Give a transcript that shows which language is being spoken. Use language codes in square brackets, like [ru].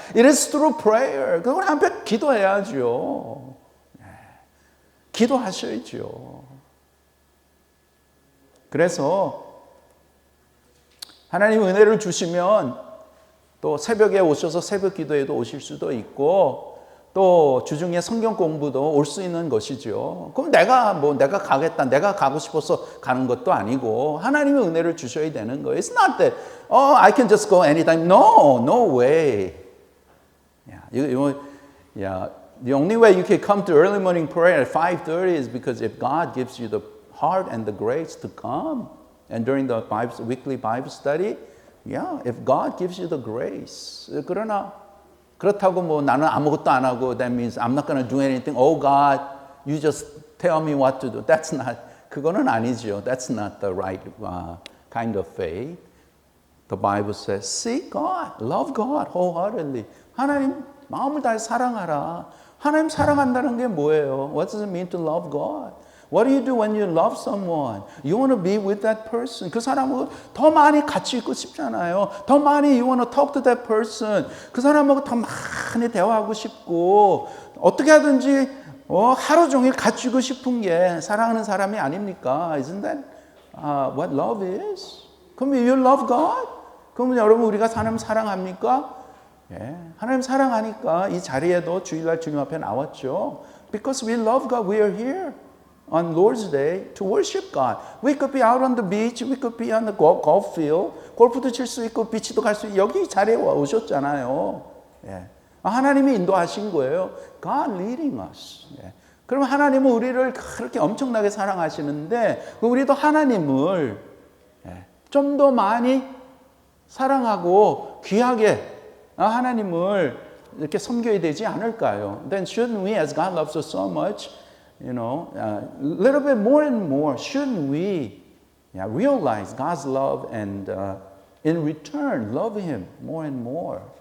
[en] It is through prayer. [ko] 그걸 하나님 앞에 기도해야죠. 기도하셔야죠. 그래서 하나님 은혜를 주시면 또 새벽에 오셔서 새벽 기도에도 오실 수도 있고 또 주중에 성경 공부도 올 수 있는 것이죠. 그럼 내가 가겠다, 내가 가고 싶어서 가는 것도 아니고 하나님의 은혜를 주셔야 되는 거예요. [en] It's not that, I can just go anytime. No way. The only way you can come to early morning prayer at 5:30 is because if God gives you the heart and the grace to come. And during the weekly Bible study, if God gives you the grace. [ko] 그렇다고 나는 아무것도 안 하고 [en] that means I'm not going to do anything. Oh God, you just tell me what to do. That's not, [ko] 그거는 아니죠. [en] That's not the right kind of faith. The Bible says, seek God, love God wholeheartedly. [ko] 하나님 마음을 다해 사랑하라. 하나님 사랑한다는 게 뭐예요? [en] What does it mean to love God? What do you do when you love someone? You want to be with that person. [ko] 그 사람하고 더 많이 같이 있고 싶잖아요. 더 많이 [en] you want to talk to that person. [ko] 그 사람하고 더 많이 대화하고 싶고 어떻게 하든지 하루 종일 같이 있고 싶은 게 사랑하는 사람이 아닙니까? [en] Isn't that what love is? 그럼 you love God? [ko] 그러면 여러분 우리가 하나님 사랑합니까? 예, 하나님 사랑하니까 이 자리에도 주일날 주님 앞에 나왔죠. [en] Because we love God, we are here on Lord's Day to worship God. We could be out on the beach, we could be on the golf field. [ko] 골프도 칠 수 있고 비치도 갈 수 있고 여기 이 자리에 오셨잖아요. 예. 하나님이 인도하신 거예요. [en] God leading us. 예. [ko] 그럼 하나님은 우리를 그렇게 엄청나게 사랑하시는데 우리도 하나님을 좀 더 많이 사랑하고 귀하게 하나님을 이렇게 섬겨야 되지 않을까요? [en] Then shouldn't we, as God loves us so much, a little bit more and more, shouldn't we realize God's love and in return love Him more and more?